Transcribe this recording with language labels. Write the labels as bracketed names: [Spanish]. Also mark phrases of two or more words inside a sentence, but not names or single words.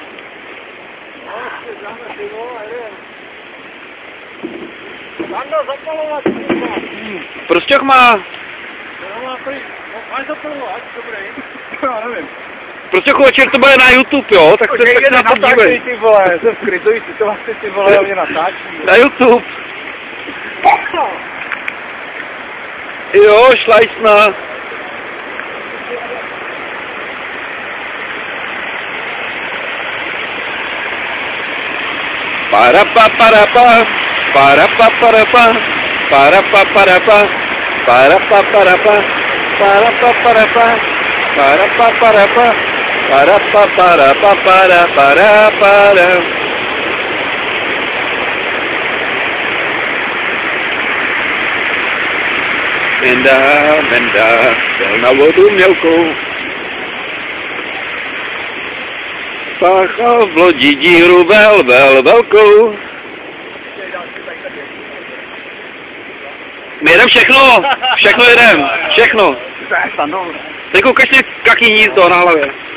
[Czech] Prostěch má. Prostě večer to bude na YouTube, jo? Tak se na to dívej. Ty vole, jsem v krizový situaci, ty vole, mě natáčí. Na YouTube. Jo, šlajsna. Parapa parapa, parapa parapa, parapa parapa, parapa parapa, parapa parapa, parapa parapa, parapa parapa, para para. Menda, šel na vodu mělkou. Páchal v lodi díru velkou. My jedem všechno jedem, všechno. Teď ukaž si kaký hnízdo na hlavě.